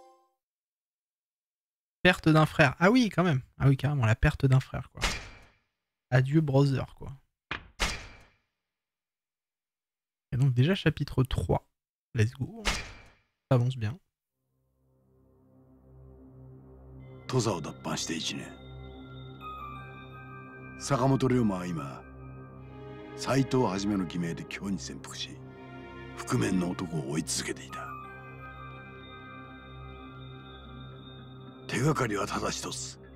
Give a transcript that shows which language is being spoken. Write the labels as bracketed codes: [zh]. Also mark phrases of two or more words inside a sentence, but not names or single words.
[fr] Perte d'un frère. Ah oui, quand même. Ah oui, carrément, la perte d'un frère, quoi. Adieu, brother, quoi. Et donc, déjà, chapitre 3. [en] Let's go. [fr] Ça avance bien. [ja] 土佐を脱藩して1年。坂本龍馬は今、斎藤一の偽名で京に潜伏し、覆面の男を追い続けていた。手がかりはただ一つ。